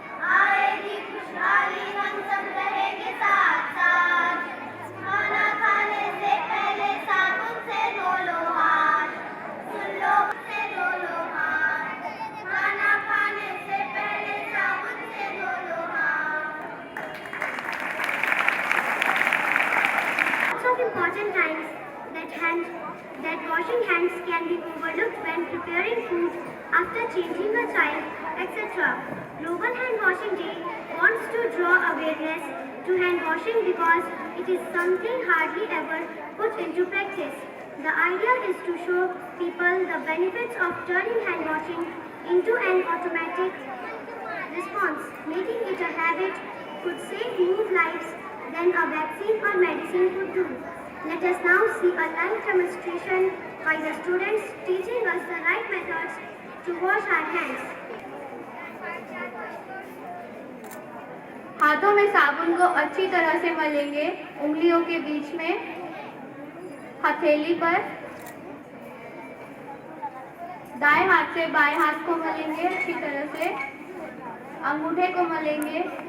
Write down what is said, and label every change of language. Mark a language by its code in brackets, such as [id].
[hi] आएगी खुशहाली हम सब रहेंगे साथ साथ। खाना खाने से पहले साबुन से धो लो हाथ। सुन लो से धो लो हाथ। खाना खाने से पहले साबुन से धो लो हाथ। [en] Lots of important times that washing hands can be overlooked when preparing food, after changing a child, etc. Global Hand Washing Day wants to draw awareness to hand washing because it is something hardly ever put into practice. The idea is to show people the benefits of turning hand washing into an automatic response. Making it a habit could save more lives than a vaccine or medicine could do. Let us now see a live demonstration by the students teaching us the right methods to wash our hands. [hi] हाथों में साबुन को अच्छी तरह से मलेंगे। उंगलियों के बीच में, हथेली पर। दाएं हाथ से बाएं हाथ को मलेंगे अच्छी तरह से। अंगूठे को मलेंगे।